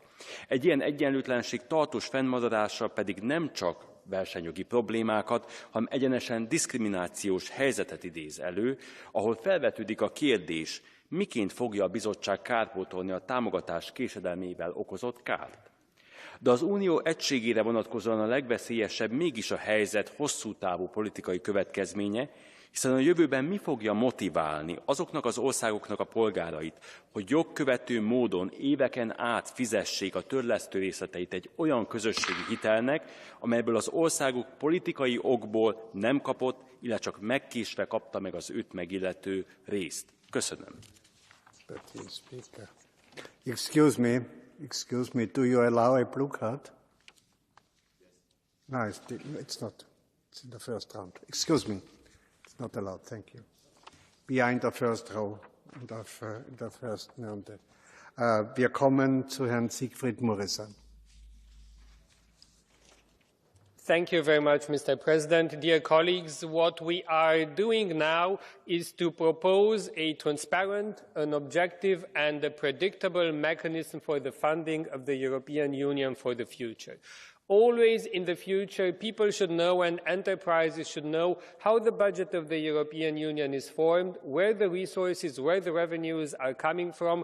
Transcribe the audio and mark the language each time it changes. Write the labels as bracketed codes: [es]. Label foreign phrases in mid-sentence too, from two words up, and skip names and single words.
[hu] Egy ilyen egyenlőtlenség tartós fennmaradása pedig nem csak versenyjogi problémákat, hanem egyenesen diszkriminációs helyzetet idéz elő, ahol felvetődik a kérdés, miként fogja a bizottság kárpótolni a támogatás késedelmével okozott kárt. De az Unió egységére vonatkozóan a legveszélyesebb mégis a helyzet hosszú távú politikai következménye, hiszen a jövőben mi fogja motiválni azoknak az országoknak a polgárait, hogy jogkövető módon éveken át fizessék a törlesztő részleteit egy olyan közösségi hitelnek, amelyből az országuk politikai okból nem kapott, illetve csak megkésve kapta meg az őt megillető részt. Köszönöm. [en] Excuse me, do you allow a blue card? No, it's not. It's in the first round. Excuse me, it's not allowed, thank you. Behind the first row, [de] in der [en] first Runde. [de] Wir kommen zu Herrn Siegfried Muresan. [en] Thank you very much, Mr. President. Dear colleagues, what we are doing now is to propose a transparent, an objective and a predictable mechanism for the funding of the European Union for the future. Always in the future, people should know and enterprises should know how the budget of the European Union is formed, where the resources, where the revenues are coming from.